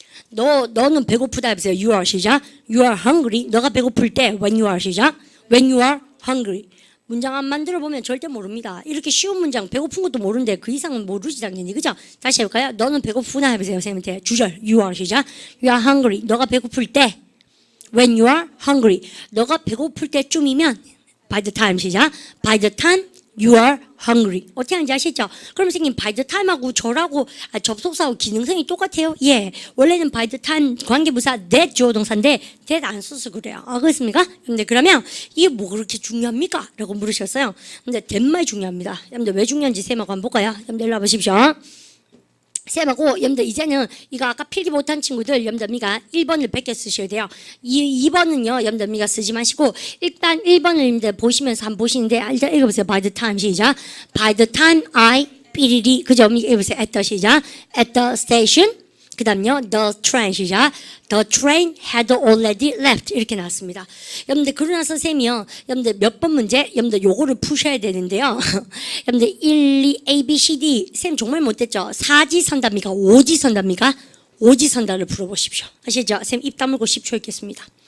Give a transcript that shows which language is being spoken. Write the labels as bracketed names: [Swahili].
[Korean] 너는 배고프다 해보세요. [English] You are [Korean] 시작. [English] You are hungry. [Korean] 너가 배고플 때 [English] when you are [Korean] 시작. [English] When you are hungry. [Korean] 문장 안 만들어 보면 절대 모릅니다. 이렇게 쉬운 문장 배고픈 것도 모르는데 그 이상은 모르지 당연히. 그죠? 다시 해볼까요? 너는 배고프나 해보세요. 선생님한테 주절. [English] You are [Korean] 시작. [English] You are hungry. [Korean] 너가 배고플 때 [English] when you are hungry. [Korean] 너가 배고플 때쯤이면 [English] by the time [Korean] 시작. [English] By the time you are hungry. [Korean] 어떻게 하는지 아시죠? 그럼 선생님 by the time하고 절하고 접속사하고 기능성이 똑같아요? 예. 원래는 by the time 관계부사 that 주어 동사인데 that 안 써서 그래요. 그렇습니까? 근데 그러면 이게 뭐 그렇게 중요합니까? 라고 물으셨어요. 근데 that 중요합니다. 여러분들 왜 중요한지 쌤하고 한번 볼까요? 여러분들 일로 와보십시오. 쌤하고 여러분들 이제는 이거 아까 필기 못한 친구들 여러분들 미가 1번을 베껴 쓰셔야 돼요. 2번은요 여러분들 미가 쓰지 마시고 일단 1번을 여러분들 보시면서 한번 보시는데 일단 읽어보세요. [English] By the time [Korean] 시작. [English] By the time I [Korean] 삐리리 그죠? 읽어보세요. [English] At the 시작. At the station. [Korean] 그 다음요, [English] the train, [Korean] 시작. [English] The train had already left. [Korean] 이렇게 나왔습니다. 여러분들, 그러고 나서 쌤이요, 여러분들 몇 번 문제? 여러분들 요거를 푸셔야 되는데요. 여러분들 1, 2, A, B, C, D. 쌤 정말 못했죠? 사지선답니까? 오지선답니까? 오지선답을 풀어보십시오. 아시죠? 쌤 입 다물고 10초 있겠습니다.